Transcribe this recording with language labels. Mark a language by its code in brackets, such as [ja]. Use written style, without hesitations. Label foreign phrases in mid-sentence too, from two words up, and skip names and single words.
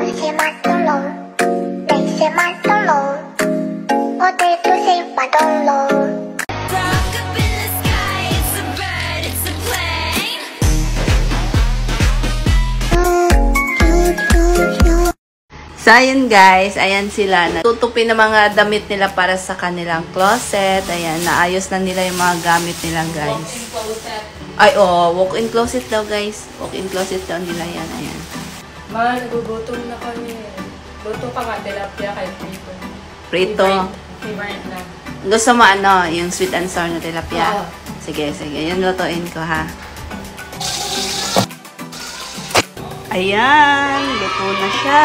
[zh] 些马灯笼，那些马灯笼，我最不喜欢灯笼。 [tl] So, ayan guys, ayan sila. Tutupin ng mga damit nila para sa kanilang closet. Ayan, naayos na nila yung mga gamit nila guys. Ay, [en] walk-in closet [tl] daw guys. [en] Walk-in closet [tl] daw nila yan. Ayan. Ma, nagugutom na kami. Luto pa nga, tilapia kay Prito. Prito. Favorite na. Gusto mo ano, yung [en] sweet and sour [tl] na tilapia? Oo. Sige, sige. Yan lutuin ko ha. Ayan, luto na siya.